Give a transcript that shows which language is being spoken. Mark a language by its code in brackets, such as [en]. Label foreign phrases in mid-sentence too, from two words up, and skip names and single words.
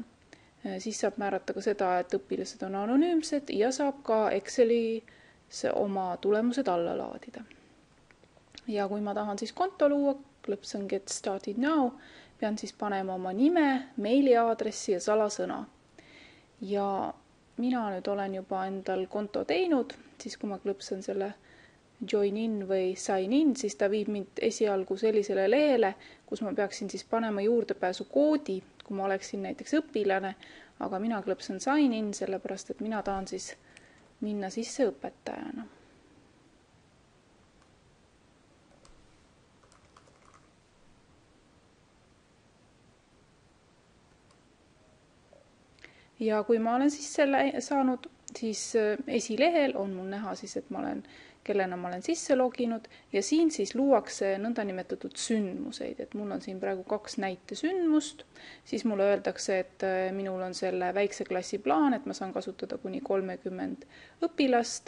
[et] Siis saab määrata ka seda, et õpilased on anonüümsed ja saab ka Excelis oma tulemused alla laadida. Ja kui ma tahan siis konto luua, klõpsan [en] Get Started Now, [et] pean siis panema oma nime, meiliaadressi ja salasõna. Ja mina nüüd olen juba endal konto teinud, siis kui ma klõpsan selle [en] Join in [et] või [en] Sign in, [et] siis ta viib mind esialgu sellisele lehele, kus ma peaksin siis panema juurdepääsu koodi, kui ma oleksin näiteks õpilane, aga mina klõpsan [en] Sign in, [et] sellepärast et mina tahan siis minna sisse õpetajana. Ja kui ma olen siis selle saanud, siis esilehel on mul näha siis, et kellena ma olen sisse loginud ja siin siis luuakse nõndanimetatud sündmuseid, et mul on siin praegu 2 näitesündmust, siis mulle öeldakse, et minul on selle väikse klassi plaan, et ma saan kasutada kuni 30 õpilast.